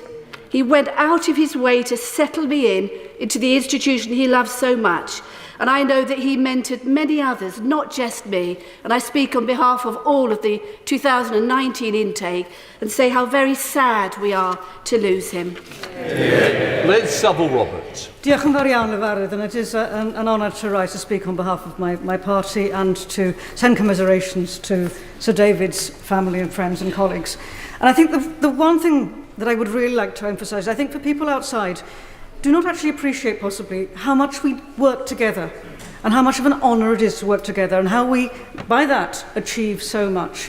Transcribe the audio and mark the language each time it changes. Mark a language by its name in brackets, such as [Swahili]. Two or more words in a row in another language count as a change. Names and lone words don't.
[English] He went out of his way to settle me into the institution he loves so much. And I know that he mentored many others, not just me. And I speak on behalf of all of the 2019 intake and say how very sad we are to lose him. Liz Savile-Roberts. [Welsh] Diolch yn fawr iawn, Lefarydd, [English] and it is an honour to rise to speak on behalf of my party and to send commiserations to Sir David's family and friends and colleagues. And I think the one thing that I would really like to emphasise, I think for people outside, do not actually appreciate possibly how much we work together and how much of an honour it is to work together and how we, by that, achieve so much.